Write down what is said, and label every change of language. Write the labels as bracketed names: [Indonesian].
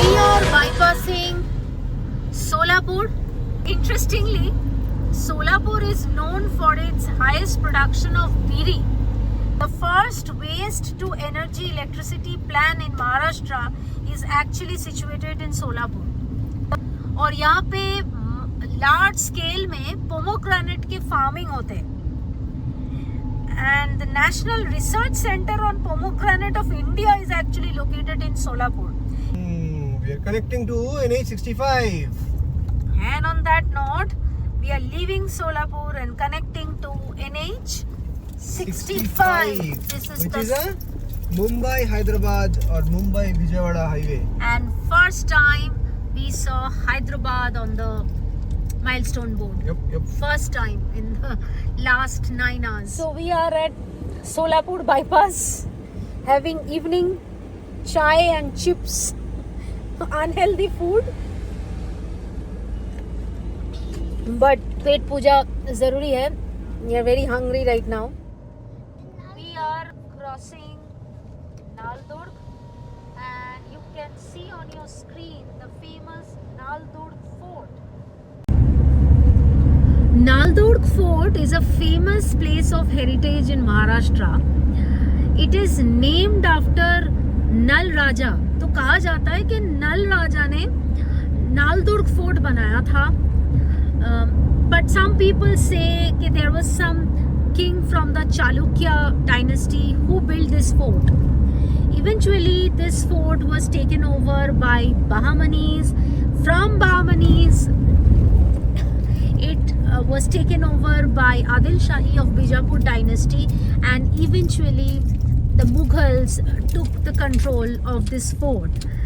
[English] We are bypassing Solapur. Interestingly, Solapur is known for its highest production of biri. The first waste to energy electricity plant in Maharashtra is actually situated in Solapur. [Hindi] और यहाँ पे large scale में pomegranate के farming होते हैं. [English] And the National Research Center on Pomegranate of India is actually located in Solapur. We are connecting to NH65. And on that note, we are leaving Solapur and connecting to NH65. This is which the is a Mumbai Hyderabad or Mumbai Vijayawada highway. and first time we saw Hyderabad on the milestone board. Yep. First time in the last 9 hours. So we are at Solapur bypass having evening chai and chips, unhealthy food. [Hindi] But पेट पूजा जरूरी है. [English] We are very hungry right now. We are crossing Naldurg and you can see on your screen the famous Naldurg Fort. Naldurg Fort fort is a famous place of heritage in Maharashtra. It is named after Nal Raja. [Hindi] तो कहा जाता है कि नल राजा ने नालदुर्ग fort बनाया था. [English] But some people say that there was some king from the Chalukya dynasty who built this fort. Eventually, this fort was taken over by Bahmanis. From Bahmanis, it was taken over by Adil Shahi of Bijapur dynasty, and eventually the Mughals took the control of this fort.